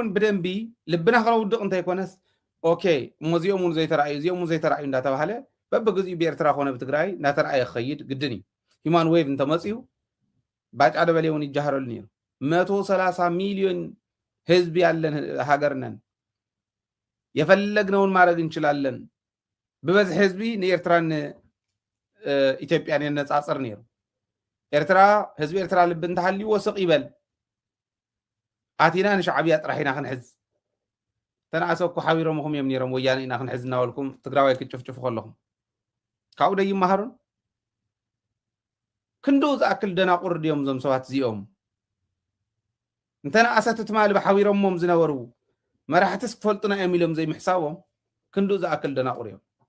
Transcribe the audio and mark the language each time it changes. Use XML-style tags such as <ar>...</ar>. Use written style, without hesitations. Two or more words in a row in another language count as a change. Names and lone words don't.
<ti>ብደንቢ ልብና ክነውድቕ እንተይኮነስ ኦኬ እሞዚኦም እውን ዘይተረኣዩ እዚኦም እውን ዘይተረኣዩ እንዳተባሃለ በብግዚኡ ብኤርትራ ኮነ ብትግራይ እናተረኣየ ክኸይድ ግድን እዩ</ti> <en>human wave</en> <ti>እንተመፅኡ ባጫ ደበሌ እውን ይጃሃረሉ ነይሩ 130 ሚሊዮን ህዝቢ</ti> <am>ያለን ሃገር ነን የፈለግነውን ማድረግ እንችላለን</am> <ti>ብበዝሒ ህዝቢ ንኤርትራን ኢትዮጵያን የነፃፅር ነይሩ ኤርትራ ህዝቢ ኤርትራ ልቢ እንተሃልይዎ ስቕ ይበል ኣቲና ንሻዕብያ ጥራሕ ኢና ክንሕዝ ተናእሰኩ ሓቢሮምኹም እዮም ነይሮም ወያነ ኢና ክንሕዝ እናበልኩም ትግራዋይ ክጭፍጭፉ ከለኹም ካብኡ ደ ይመሃሩን ክንዶ ዝኣክል ደናቁር ድዮም ዞም ሰባት እዚኦም እንተናእሰት ትማል ብሓቢሮሞም ዝነበሩ መራሕትስ ክፈልጡና እዮም ኢሎም ዘይምሕሳቦም ክንዶ ዝኣክል ደናቁር እዮም</ti>